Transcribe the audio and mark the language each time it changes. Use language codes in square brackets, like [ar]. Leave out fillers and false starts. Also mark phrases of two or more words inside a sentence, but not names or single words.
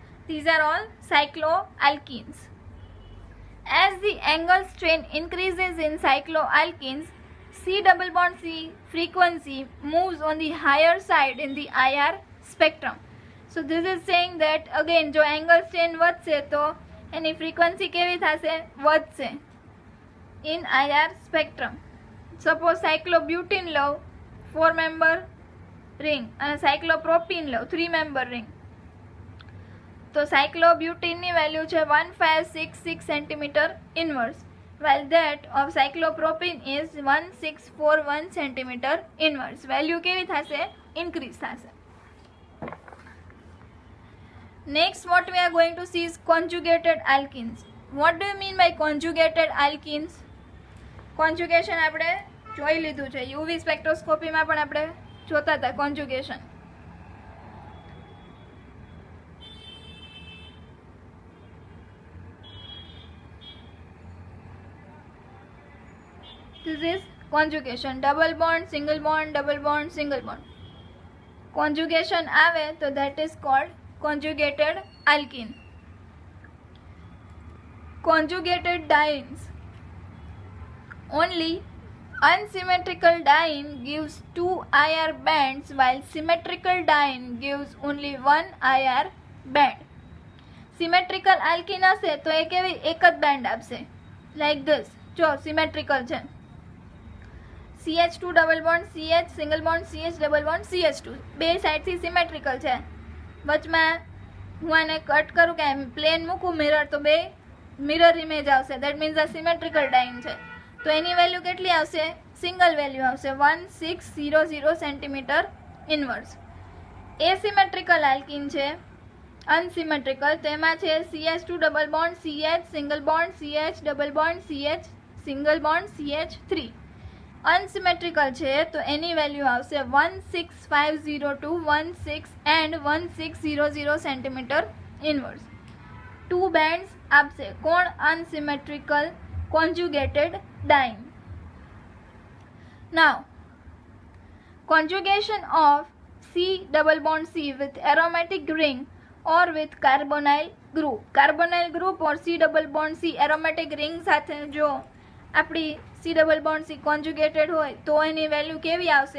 [en] These are all cycloalkenes. As the angle strain increases in cycloalkenes, C double bond C frequency moves on the higher side in the IR spectrum. So this is saying that again જો angle strain [gu] વધશે તો એની [en] frequency [gu] કેવી થશે? [en] વધશે in IR spectrum. Suppose cyclobutene લઉં 4 member ring અને cyclopropene લઉં 3 member ring. તો cyclobutene ની વેલ્યુ છે 1566 cm inverse, while that of cyclopropene is 1641 cm inverse. [gu] વેલ્યુ કેવી થશે? ઇન્ક્રીઝ થશે. [en] Next, what we are going to see is conjugated alkenes. What do you mean by conjugated alkenes? [gu] Conjugation આપણે જોઈ લીધું છે, યુવી સ્પેક્ટ્રોસ્કોપીમાં પણ આપણે જોતા હતા conjugation. [en] This is conjugation, double bond, single bond, double bond, single bond. Conjugation [gu] આવે તો [en] that is called conjugated alkene. Conjugated dienes. Only unsymmetrical diene gives 2 IR bands, while symmetrical diene gives only 1 IR band. Symmetrical alkene [gu] હશે તો એ કેવી એક જ બેન્ડ આપશે, [en] like this. [gu] જો symmetrical છે, [en] CH2 double bond CH single bond CH double bond CH2 [gu] બે સાઈડથી સિમેટ્રિકલ છે. વચમાં હું આને કટ કરું કે પ્લેન મૂકું મિરર તો બે મિરર ઇમેજ આવશે, [en] that means [gu] આ [en] symmetrical diene [gu] છે. તો એની વેલ્યુ કેટલી આવશે? [en] single value આવશે 1600 centimeter inverse. asymmetrical alkene [gu] છે અનસિમેટ્રિકલ, તો એમાં છે [en] CH2 double bond CH single bond CH double bond CH single bond CH3. અનસિમેટ્રિકલ [gu] છે તો એની વેલ્યુ આવશે [en] 16502 16 and 1600 centimeter inverse. 2 [gu] બેન્ડ્સ આપશે. કોણ? [en] અનસિમેટ્રિકલ conjugated diene. Now, conjugation of C double bond C with aromatic ring or with carbonyl group. Carbonyl group or C double bond C aromatic ring [gu] સાથે જો આપણી [en] C double bond C conjugated [gu] હોય તો એની વેલ્યુ કેવી આવશે?